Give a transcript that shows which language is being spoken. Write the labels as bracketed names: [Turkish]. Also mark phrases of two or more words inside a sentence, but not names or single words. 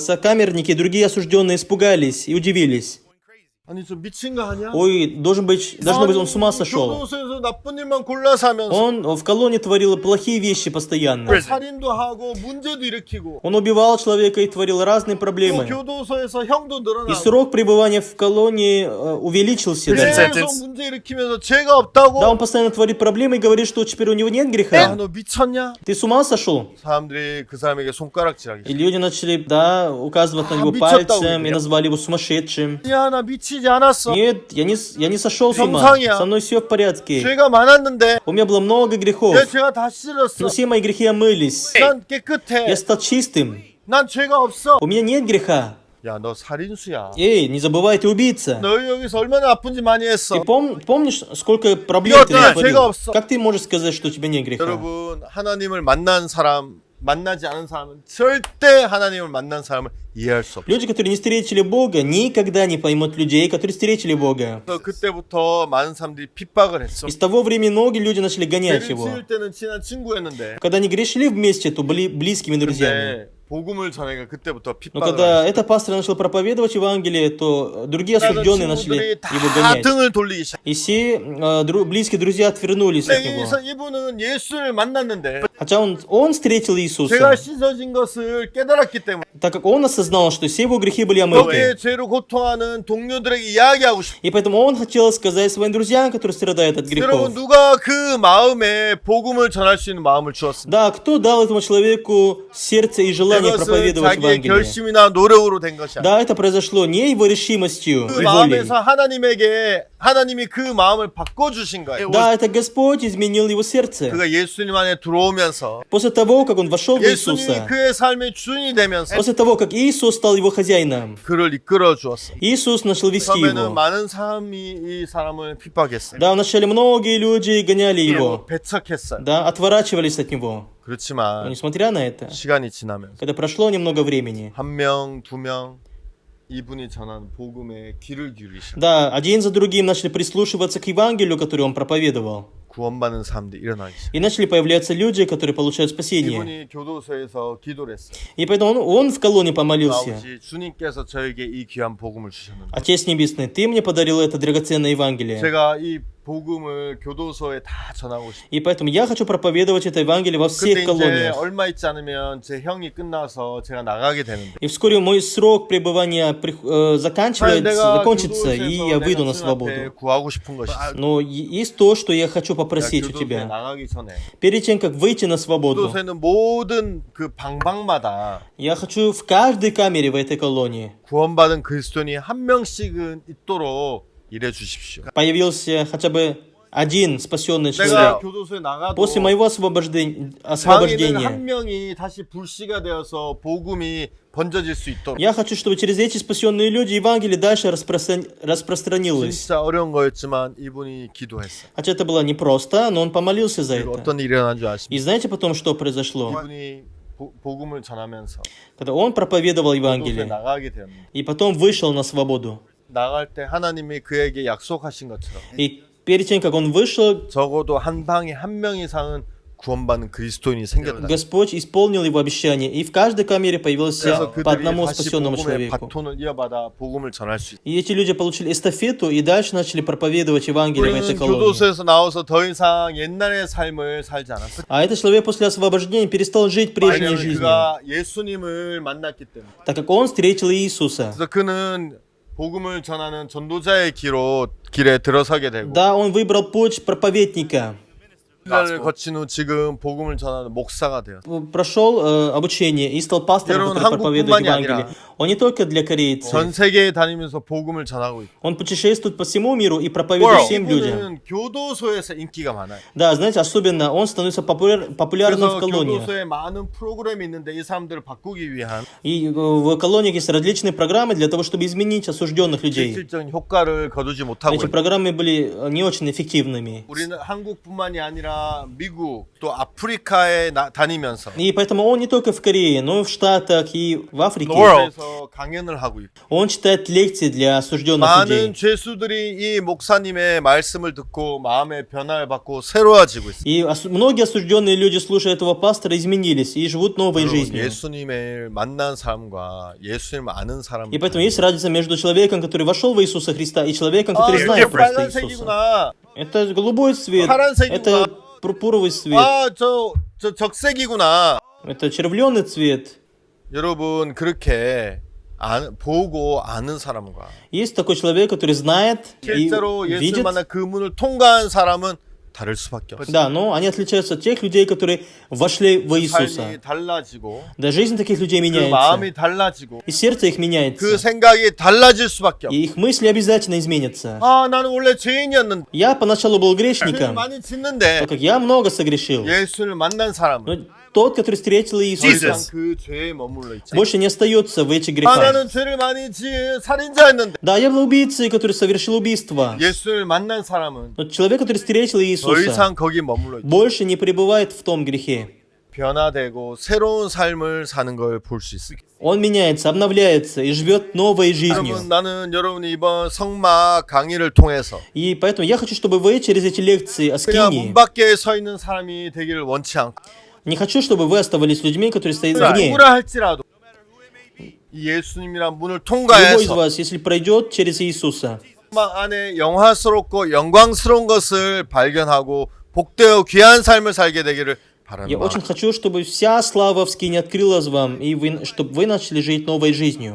[Russian] Сокамерники и другие осужденные испугались и удивились. [Korean] 아니 저 미친 거 아니야? [Russian] Ой, должно быть, он с ума сошел. [Korean] 교도소에서 나쁜 일만 골라서 하면서 [Russian] Он в колонии творил плохие вещи постоянно. [Korean] 살인도 하고 문제도 일으키고 [Russian] Он убивал человека и творил разные [Korean] 또 [Russian] проблемы. [Korean] 교도소에서 형도 [Russian] И [Korean] 늘어나고 [Russian] срок пребывания в колонии увеличился даже. [Korean] 계속 문제 일으키면서 죄가 없다고. [Russian] Да, он постоянно творит проблемы и говорит, что теперь у него нет [Korean] 야, [Russian] греха. [Korean] 너 미쳤냐? [Russian] Ты с ума сошел? [Korean] 사람들이 그 사람에게 손가락질하기 [Russian] И люди начали, да, указывать на него [Korean] 미쳤다고 [Russian] пальцем и [Korean] 그래요. [Russian] назвали его сумасшедшим. [Korean] 야, 나 미치지 않았어. [Russian] Нет, я не сошел с ума. [Korean] 정상이야. [Russian] Со мной все в порядке. [Korean] 죄가 많았는데 [Russian] У меня было много грехов. [Korean] 내 죄가 다 씻었어. [Russian] Но все мои грехи омылись. [Korean] 난 깨끗해. [Russian] Я стал чистым. [Korean] 난 죄가 없어. [Russian] У меня нет греха. [Korean] 야, 너 살인수야. [Russian] Эй, не забывай, ты убийца. [Korean] 너 여기서 얼마나 아픈지 많이 했어. [Russian] Ты помнишь, сколько проблем ты [Korean] 죄가 [Russian] натворил? [Korean] 없어. [Russian] Как ты можешь сказать, что у тебя нет греха? [Korean] 여러분, 하나님을 만난 사람, 만나지 않은 사람은 절대 하나님을 만난 사람을 이해할 수 없어. [Russian] Люди, которые не встретили Бога, никогда не поймут людей, которые встретили Бога. [Korean] 그래서 그때부터 많은 사람들이 핍박을 했어. [Russian] И с того времени многие люди начали гонять [Korean] 죄를 [Russian] его. [Korean] 지을 때는 친한 친구였는데 [Russian] Когда они грешили вместе, то были близкими друзьями. [Korean] 근데 복음을 전하니까 그때부터 [Russian] Но [Korean] 핍박을 [Russian] когда [Korean] 했어. [Russian] этот пастор начал проповедовать Евангелие, то другие осужденные начали [Korean] 친구들이 [Russian] его [Korean] 다 [Russian] гонять. [Korean] 등을 돌리기 시작. [Russian] И все близкие друзья отвернулись от него. [Korean] 그래서 이분은 예수를 만났는데 [Russian] Хотя он встретил Иисуса, [Korean] 죄가 씻어진 것을 깨달았기 때문에 [Russian] так как он осознал, что все его грехи были омыты. [Korean] 거기에 죄로 고통하는 동료들에게 이야기하고 싶어. [Russian] И поэтому он хотел сказать своим друзьям, которые страдают от [Korean] 여러분 [Russian] грехов. [Korean] 누가 그 마음에 복음을 전할 수 있는 마음을 주었습니까? [Russian] Да, кто дал этому человеку сердце и желание [Korean] 그것은 [Russian] проповедовать [Korean] 자기의 [Russian] Евангелие? [Korean] 결심이나 노력으로 된 것이 아니야. [Russian] Да, это произошло не его решимостью [Korean] 그 [Russian] и волей. [Korean] 마음에서 하나님이 그 마음을 바꿔주신 거예요. [Russian] Да, это Господь изменил его сердце. [Korean] 그가 예수님 안에 들어오면서 [Russian] После того, как он вошел в [Korean] 예수님이 [Russian] Иисуса, [Korean] 그의 삶의 주인이 되면서 [Russian] после того, как Иисус стал его хозяином, [Korean] 그를 이끌어 주었어. [Russian] Иисус начал вести [Korean] 처음에는 [Russian] его. [Korean] 많은 사람이 이 사람을 핍박했어요. [Russian] Да, вначале многие люди гоняли его, [Korean] 배척했어요. [Russian] да, отворачивались от него. Но [Korean] 그렇지만 [Russian] несмотря на это, [Korean] 시간이 지나면서 [Russian] когда прошло немного времени, [Korean] 한 명, 두 명 이분이 전한 복음에 귀를 기울이시. [Russian] да, один за другим начали прислушиваться к Евангелию, которое он проповедовал. [Korean] 구원받는 사람들이 일어나기 시작. [Russian] И начали появляться люди, которые получают спасение. [Korean] 이분이 교도소에서 기도를 했어요. [Russian] И поэтому он в колонии помолился. [Korean] 아버지, 주님께서 저에게 이 귀한 복음을 주셨는데 [Russian] Отец Небесный, Ты мне подарил это драгоценное Евангелие. [Korean] 제가 이 복음을 교도소에 다 전하고 싶어요. [Russian] И поэтому я хочу проповедовать это Евангелие во [Korean] 그때 [Russian] всех [Korean] 이제 [Russian] колониях. [Korean] 얼마 있지 않으면 제 형이 끝나서 제가 나가게 되는데 [Russian] И вскоре мой срок пребывания закончится, и я выйду на [Korean] 앞에 [Russian] свободу. [Korean] 구하고 싶은 것이 있어요. [Russian] Но есть то, что я хочу попросить у [Korean] 교도소에 [Russian] тебя. [Korean] 나가기 전에 [Russian] Перед тем, как выйти на свободу, [Korean] 교도소에는 모든 그 방방마다 [Russian] я хочу в каждой камере в этой колонии [Korean] 구원받은 그리스도인이 한 명씩은 있도록 일해 주십시오. [Russian] появился хотя бы один спасенный [Korean] 내가 [Russian] человек. [Korean] 교도소에 나가도 [Russian] После моего [Korean] 방에는 한 [Russian] освобождения, [Korean] 명이 다시 불씨가 되어서 복음이 번져질 수 있도록. [Russian] я хочу, чтобы через эти спасенные люди Евангелие дальше распространилось. [Korean] 진짜 어려운 거였지만 이분이 기도했어요. [Russian] Хотя это было непросто, но он помолился за [Korean] 그리고 [Russian] это. [Korean] 어떤 일이 일어난 줄 아십니까? [Russian] И знаете потом, что произошло? [Korean] 이분이 복음을 전하면서 [Russian] Когда он проповедовал [Korean] 교도소에 [Russian] Евангелие, [Korean] 나가게 되었는데 [Russian] и потом вышел на свободу. [Korean] 나갈 때 하나님이 그에게 약속하신 것처럼 [Russian] И перед тем, как он вышел, [Korean] 적어도 한 방에 한 명 이상은 구원받는 그리스도인이 생겼다. [Russian] Господь исполнил его обещание, и в каждой камере появился [Korean] 그래서 [Russian] по [Korean] 그들이 [Russian] одному [Korean] 다시 [Russian] спасенному [Korean] 복음의 [Russian] человеку. [Korean] 바톤을 이어받아 복음을 전할 수 있다. [Russian] И эти люди получили эстафету и дальше начали проповедовать Евангелие в этой [Korean] 우리는 [Russian] колонии. [Korean] 교도소에서 나와서 더 이상 옛날의 삶을 살지 않았어. [Russian] А этот человек после освобождения перестал жить прежней [Korean] 왜냐하면 [Russian] жизнью, [Korean] 그가 예수님을 만났기 때문에. [Russian] так как он встретил Иисуса. [Korean] 그래서 그는 복음을 전하는 전도자의 길에 들어서게 되고 [Russian] Да, он выбрал путь проповедника. [Korean] 를 거친 후 지금 복음을 전하는 목사가 되었어요. [Russian] Прошел обучение и стал пастором, [Korean] 여러분, [Russian] который проповедует [Korean] 한국뿐만이 [Russian] Евангелие. [Korean] 아니라 [Russian] Он не только для корейцев. [Korean] 전 세계에 다니면서 복음을 전하고 있고. [Russian] Он путешествует по всему миру и проповедует всем людям. [Korean] 이분은 교도소에서 인기가 많아요. [Russian] Да, знаете, особенно он становится популярным в [Korean] 그래서 [Russian] колониях. [Korean] 교도소에 많은 프로그램이 있는데 이 사람들을 바꾸기 위한 [Russian] И в колониях есть различные программы для того, чтобы изменить осужденных людей. [Korean] 실질적인 효과를 거두지 못하고 [Russian] Эти [Korean] 있어요. [Russian] программы были не очень эффективными. [Korean] 우리는 한국뿐만이 아니라 미국 또 아프리카에 다니면서 [Russian] И поэтому он не только в Корее, но и в Штатах и в Африке. [Korean] 그래서 강연을 하고 있고 [Russian] Он читает лекции для осужденных [Korean] 많은 [Russian] людей. [Korean] 죄수들이 이 목사님의 말씀을 듣고 마음의 변화를 받고 새로워지고 있어요. [Russian] И многие осужденные люди, слушая этого пастора, изменились и живут новой [Korean] 여러분, [Russian] жизнью. [Korean] 예수님을 만난 사람과 예수님을 아는 사람 [Russian] И поэтому есть разница между человеком, который вошел в Иисуса Христа, и человеком, который знает просто Иисуса. [Korean] 빨간색이구나. [Russian] Это голубой цвет, [Korean] 파란색이구나. [Russian] это пурпуровый цвет, [Korean] 저 적색이구나. [Russian] это червленый цвет. [Korean] 여러분 그렇게 보고 아는 사람과 [Russian] Есть такой человек, который знает и [Korean] 실제로 예수를 [Russian] видит. [Korean] 만나 그 문을 통과한 사람은 다를 수밖에 없어요. [Russian] Да, но они отличаются от тех людей, которые вошли в Иисуса. [Korean] 삶이 달라지고 [Russian] Да, жизнь таких людей [Korean] 그 [Russian] меняется. [Korean] 마음이 달라지고 [Russian] И сердце их [Korean] 그 [Russian] меняется. [Korean] 생각이 달라질 수밖에 없어요. [Russian] И их мысли обязательно изменятся. [Korean] 아 나는 원래 죄인이었는데 [Russian] Я поначалу был [Korean] 죄를 [Russian] грешником, [Korean] 많이 짓는데 [Russian] так как я много согрешил. [Korean] 예수를 만난 사람은 [Russian] Но тот, который встретил [Korean] 더 [Russian] Иисуса, [Korean] 이상 그 죄에 머물러 있지. [Russian] больше не остается в этих [Korean] 아 [Russian] грехах. [Korean] 나는 죄를 많이 지은 살인자였는데 [Russian] Да, я был убийцей, который совершил убийство. [Korean] 예수를 만난 사람은 [Russian] Но человек, который встретил [Korean] 더 [Russian] Иисуса, [Korean] 이상 거기 머물러 있지. [Russian] больше не пребывает в том грехе. [Korean] 변화되고 새로운 삶을 사는 걸 볼 수 있어요. [Russian] Он меняется, обновляется и живет новой жизнью. [Korean] 여러분 나는 여러분이 이번 성막 강의를 통해서 [Russian] И поэтому я хочу, чтобы вы через эти лекции о [Korean] 그냥 [Russian] скинии, [Korean] 문 밖에 서 있는 사람이 되기를 원치 않고 [Russian] не хочу, чтобы вы оставались людьми, которые стоят вне. [Korean] 누구라 할지라도 이 예수님이란 문을 [Russian] Любой из [Korean] 통과해서 [Russian] вас, если пройдет через Иисуса, [Korean] 성막 안에 영화스럽고 영광스러운 것을 발견하고 복되어 귀한 삶을 살게 되기를 바랍니다. [Russian] я очень хочу, чтобы вся слава в скине открылась вам, и чтобы вы начали жить новой жизнью.